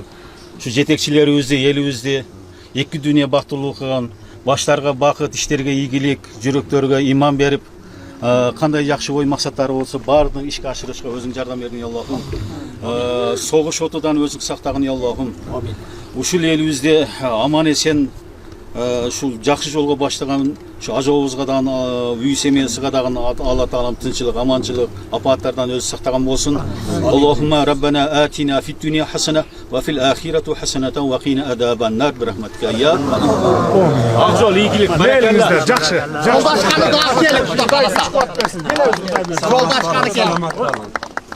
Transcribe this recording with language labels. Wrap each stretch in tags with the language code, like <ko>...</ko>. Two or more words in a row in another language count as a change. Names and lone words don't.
<ky>Ушу жетекчилерибизди, элибизди эки дүйнө бактылуу кылган, баштарга бакыт, иштерге ийгилик, жүрөктөргө иман берип, кандай жакшы ой максаттары болсо баардыгын ишке ашырышка өзүң жардам бердиң, Аллахым. Согуш отудан өзүң сактагын, Аллахым. Амин. Ушул элибизде аман эсен ушул жакшы жолго баштаган ушу ажообузга дагы үй семьясыга дагы Алла Таалам тынччылык, аманчылык, апаттардан өзү сактаган болсун.</ky> <ar>اللهم ربنا آتنا في الدنيا حسنة وفي الآخرة حسنة وقنا عذاب النار برحمتك يا.</ar> <ky>Ак жол, ийгилик, баракалла. Жакшы. Жолдашканы да келип, Кудай кылса. Жолдашканы келип.</ky>